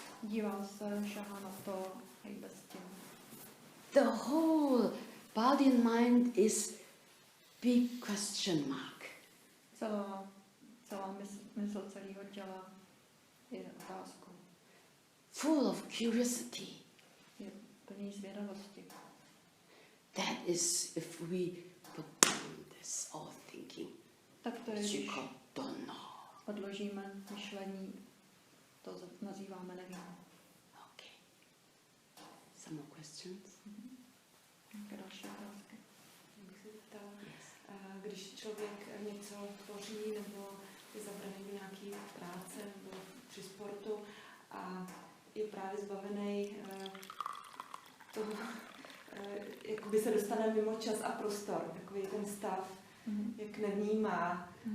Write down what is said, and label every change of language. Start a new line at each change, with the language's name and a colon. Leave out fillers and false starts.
Czech: Dívá se, šahá na to, hejbe s tím.
English: The whole body and mind is big question mark.
Czech: Celá mysl celého těla je otázkou.
English: Full of curiosity.
Czech: Je plný zvědavosti.
English: That is if we put down this all thinking.
Czech: Tak to je,
English: Which you
Czech: když
English: call don't know.
Czech: odložíme myšlení, to nazýváme nevím.
English: Okay. Some more questions?
Czech: Nějaké další otázky? Bych se zeptala, když člověk něco tvoří nebo je zavřený v nějaké práce nebo při sportu a je právě zbavený toho, jakoby se dostane mimo čas a prostor, takový ten stav, jak nevnímá.